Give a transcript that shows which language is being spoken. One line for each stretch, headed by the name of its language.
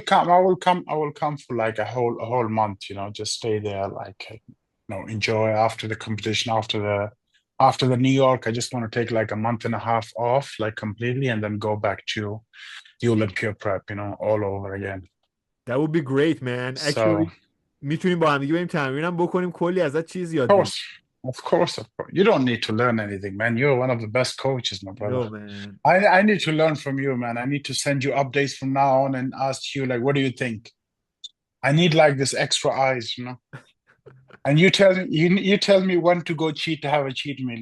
English: بیم. come. I will come for like a whole month. Just stay there, like enjoy after the competition, after the New York. I just want to take like a month and a half off, like completely, and then go back to the Olympia prep. All over again. That would be great man. So,
Persian: Actually میتونیم با هم دیگه بریم تمرینم بکنیم، کلی ازت چیز
English: of
Persian: یاد بگیریم.
English: course, of course, of course. You don't need to learn anything, man. You're one of the best coaches, my brother. No man. I need to learn from you, man. I need to send you updates from now on and ask you, like, what do you think? I need like this extra eyes. And you tell me when to go cheat to have a cheat meal.